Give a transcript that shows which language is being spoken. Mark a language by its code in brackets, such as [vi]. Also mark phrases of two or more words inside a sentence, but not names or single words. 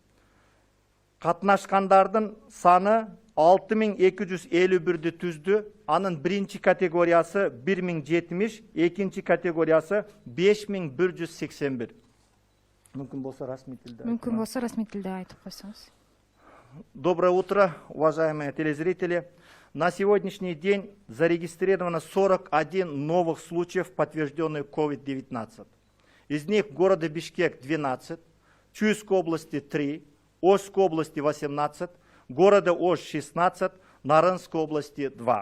[ky] Катнашкандардын саны 6251-ді түздү. Анын биринчи категориясы 1070, экинчи категориясы 5181. Мүмкүн болсо расмий тилде айтып койсоңуз. [ru] Доброе утро, уважаемые телезрители. На сегодняшний день зарегистрировано 41 новых случаев, подтвержденных COVID-19. Из них в городе Бишкек 12, Чуйской области 3, Ошской области 18, города Ош 16, Нарынской области 2.